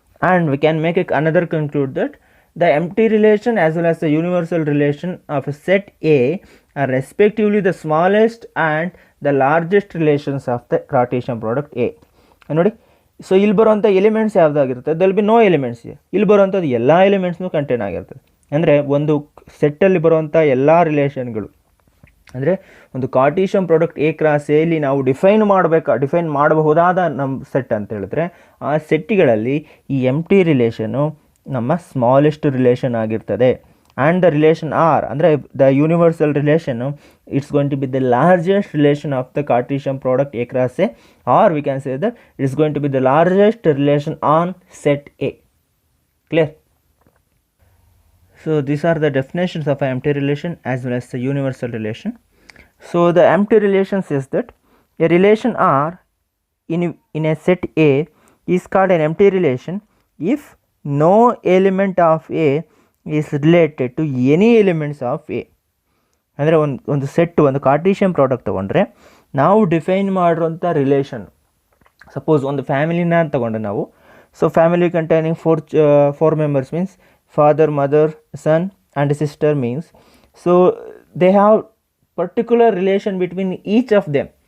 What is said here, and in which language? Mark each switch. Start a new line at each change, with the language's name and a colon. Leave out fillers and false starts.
English: And we can make another conclude that the empty relation as well as the universal relation of a set A are respectively the smallest and the largest relations of the Cartesian product A.
Kannada: ನೋಡಿ, so ಇಲ್ಲಿ ಬರುವಂಥ elements ಯಾವುದಾಗಿರುತ್ತೆ,
English: They'll be no elements.
Kannada: ಇಲ್ಲಿ ಬರುವಂಥದ್ದು ಎಲ್ಲ ಎಲಿಮೆಂಟ್ಸ್ನೂ contain ಆಗಿರ್ತದೆ. ಅಂದರೆ ಒಂದು ಸೆಟ್ಟಲ್ಲಿ ಬರುವಂಥ ಎಲ್ಲ ರಿಲೇಷನ್ಗಳು, ಅಂದರೆ ಒಂದು ಕಾರ್ಟೀಷಿಯನ್ ಪ್ರಾಡಕ್ಟ್ ಎ ಕ್ರಾಸ್ ಎಲ್ಲಿ ನಾವು ಡಿಫೈನ್ ಮಾಡಬಹುದಾದ ನಮ್ಮ ಸೆಟ್ ಅಂತ ಹೇಳಿದ್ರೆ, ಆ ಸೆಟ್ಗಳಲ್ಲಿ ಈ ಎಂಟಿ ರಿಲೇಷನು ನಮ್ಮ ಸ್ಮಾಲೆಸ್ಟ್ ರಿಲೇಷನ್ ಆಗಿರ್ತದೆ.
English: And the relation R ಅಂದರೆ the universal relation it's going to be the largest relation of the Cartesian product A cross A, R we can say that it's going to be the largest relation on set A. Clear? So these are the definitions of an empty relation as well as the universal relation. So the empty relation says that a relation R in a set A is called an empty relation if no element of A is related to any elements of A.
Kannada: ಅಂದರೆ ಒಂದು set, ಒಂದು ಕಾರ್ಟೀಷಿಯನ್ product ತೊಗೊಂಡ್ರೆ ನಾವು define ಮಾಡಿರೋಂಥ relation, suppose ಒಂದು ಫ್ಯಾಮಿಲಿನ ತಗೊಂಡ್ರೆ ನಾವು,
English: So family containing four members means father, mother, son and sister means, so they have particular relation between each of them.